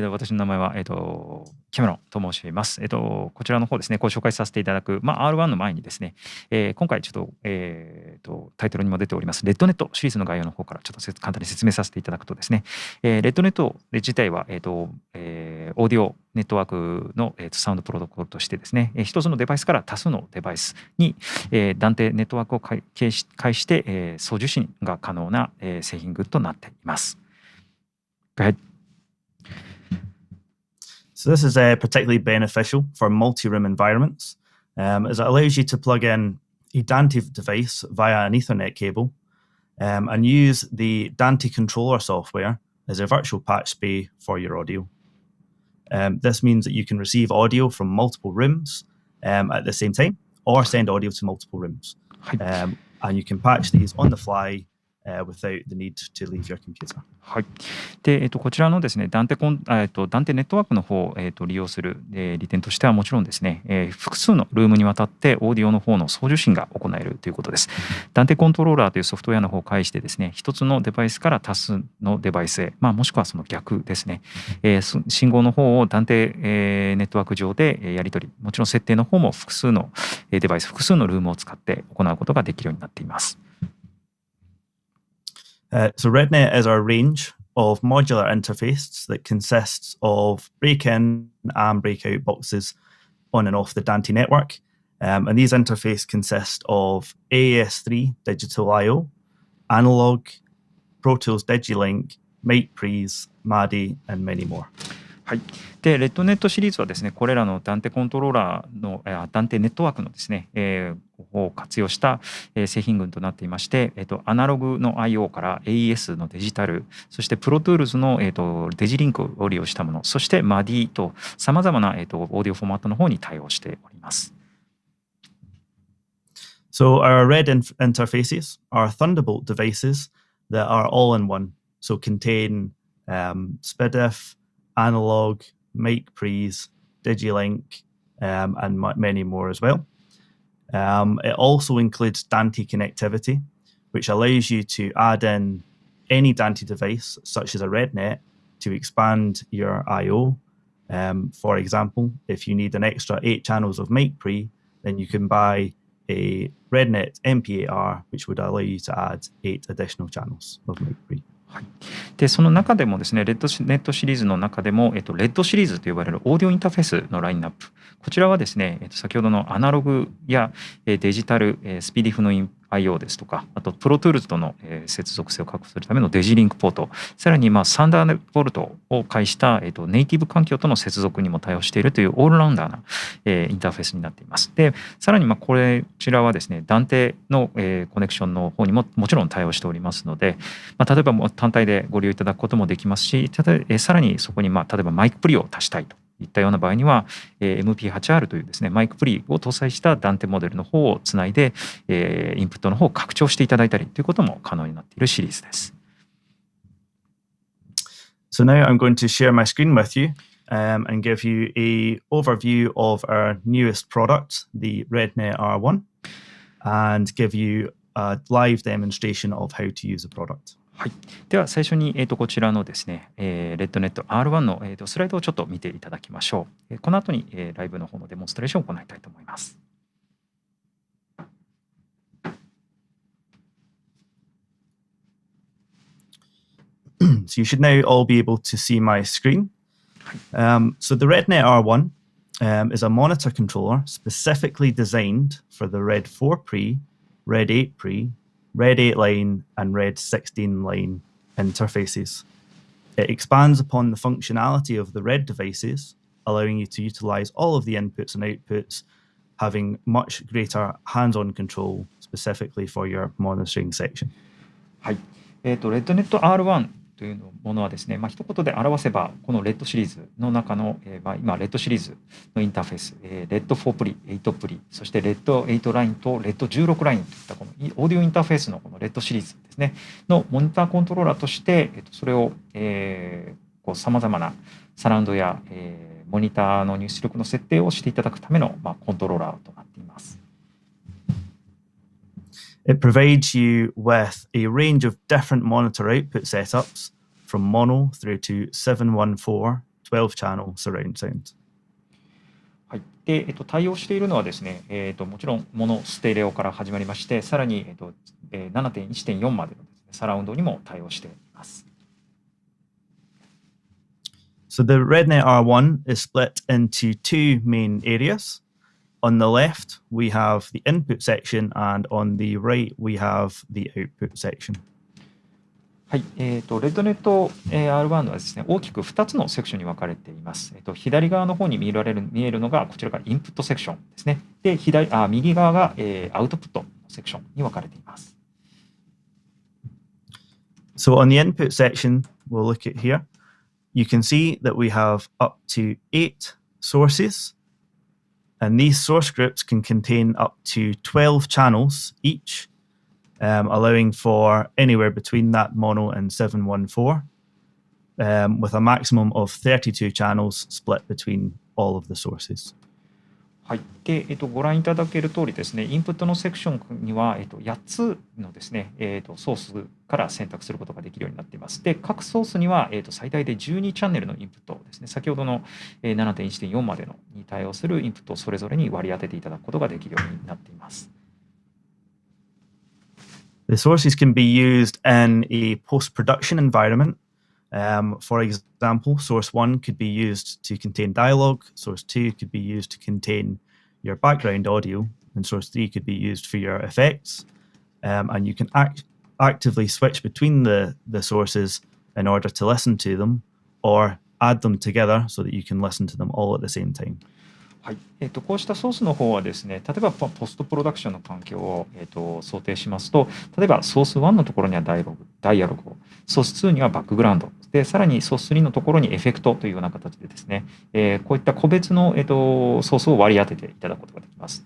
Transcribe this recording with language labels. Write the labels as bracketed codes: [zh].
[ja] 私の名前は、キャメロンと申します。こちらの方ですね、ご紹介させていただく、R1 の前にですね、今回ちょっと、タイトルにも出ております、REDNET シリーズの概要の方からちょっと簡単に説明させていただくとですね、REDNET 自体は、オーディオネットワークの、サウンドプロトコルとしてですね、一つのデバイスから多数のデバイスに、断定ネットワークを介して、送受信が可能な、製品群となっています。 [en] Go ahead. So this is particularly beneficial for multi-room environments, as it allows you to plug in a Dante device via an Ethernet cable and use the Dante controller software as a virtual patch bay for your audio. This means that you can receive audio from multiple rooms at the same time, or send audio to multiple rooms. And you can patch these on the fly without the need to leave your computer. [ja] はい。で、こちらのですね、ダンテネットワークの方を、利用する、利点としてはもちろんですね、複数のルームにわたってオーディオの方の送受信が行えるということです。ダンテコントローラーというソフトウェアの方を介してですね、一つのデバイスから多数のデバイスへ、もしくはその逆ですね、信号の方をダンテ、ネットワーク上でやり取り、もちろん設定の方も複数のデバイス、複数のルームを使って行うことができるようになっています。 [en] So REDNET is our range of modular interfaces that consists of break-in and break-out boxes on and off the Dante network. And these interfaces consist of AES3 digital I/O, analog, Pro Tools Digilink, mic pre's, MADI, and many more. [ja] はい、で、REDNETシリーズはですね、これらのダンテコントローラーのダンテネットワークのですね、を活用した、製品群となっていまして、アナログの I/O から AES のデジタル、そして Pro Tools の、デジリンクを利用したもの、そして MADI とさまざまな、オーディオフォーマットの方に対応しております。 [en] So our RED interfaces are Thunderbolt devices that are all in one, so contain SPDIF, analog, mic pre's, Digilink, and many more as well. It also includes Dante connectivity, which allows you to add in any Dante device, such as a REDNET, to expand your I/O. For example, if you need an extra 8 channels of mic pre, then you can buy a REDNET MP8R, which would allow you to add 8 additional channels of mic pre. [ja] はい、でその中でもですね、REDNETシリーズの中でも、RED シリーズと呼ばれるオーディオインターフェースのラインナップ、こちらはですね、先ほどのアナログやデジタル、SPDIF のI/O ですとか、あと Pro Tools との接続性を確保するためのデジリンクポート、さらにサンダーボルトを介したネイティブ環境との接続にも対応しているというオールラウンダーなインターフェースになっています。で、さらにこちらはですね、ダンテのコネクションの方にももちろん対応しておりますので、例えば単体でご利用いただくこともできますし、さらにそこに例えばマイクプリを足したいといったような場合には MP8R というですね、マイクプリを搭載したダンテモデルの方をつないでインプットの方を拡張していただいたりということも可能になっているシリーズです。 [en] So now I'm going to share my screen with you and give you an overview of our newest product, the REDNET R1, and give you a live demonstration of how to use the product. [ja] はい、では最初に、こちらのですね、REDNET R1 の、スライドをちょっと見ていただきましょう。この後に、ライブの方のデモンストレーションを行いたいと思います。 [en] So you should now all be able to see my screen. So the REDNET R1 is a monitor controller specifically designed for the RED 4 pre, RED 8 pre, RED 8 line and RED 16 line interfaces. It expands upon the functionality of the RED devices, allowing you to utilize all of the inputs and outputs, having much greater hands-on control specifically for your monitoring section. [ja] はい、REDNET R1 というものはですね、一言で表せばこの RED シリーズの中の、今 RED シリーズのインターフェース、RED 4プリ、8プリ、そして RED 8ラインと RED 16ラインといったこのオーディオインターフェースのこの RED シリーズですねのモニターコントローラーとして、それをさまざまなサラウンドや、モニターの入出力の設定をしていただくための、コントローラーとなっています。 [en] It provides you with a range of different monitor output setups from mono through to 714 12-channel surround sound. [ja] はい、で、対応しているのはですね、もちろんモノステレオから始まりまして、さらに、7.1.4 までのですね、サラウンドにも対応しています。 [en] So the REDNET R1 is split into two main areas. On the left, we have the input section, and on the right, we have the output section. [ja] はい、REDNET R1 はですね、大きく2つのセクションに分かれています。左側の方に見えるのがこちらがインプットセクションですね。で、右側が、アウトプットセクションに分かれています。 [en] So on the input section, we'll look at here. You can see that we have up to 8 sources, and these source groups can contain up to 12 channels each, allowing for anywhere between that mono and 714, with a maximum of 32 channels split between all of the sources. [ja] はい。で、ご覧いただける通りですね、インプットのセクションには、8つのですね、ソースから選択することができるようになっています。で、各ソースには、最大で12チャンネルのインプットですね、先ほどの 7.1.4 までのに対応するインプットをそれぞれに割り当てていただくことができるようになっています。 [en] The sources can be used in a post-production environment. For example, source 1 could be used to contain dialogue, source 2 could be used to contain your background audio, and source 3 could be used for your effects. And you can actively switch between the sources in order to listen to them, or add them together so that you can listen to them all at the same time. [ja] はい。こうしたソースの方はですね、例えばポストプロダクションの環境を、想定しますと、例えばソース1のところにはダイアログを、ソース2にはバックグラウンド、でさらにソース3のところにエフェクトというような形でですね、こういった個別の、ソースを割り当てていただくことができます。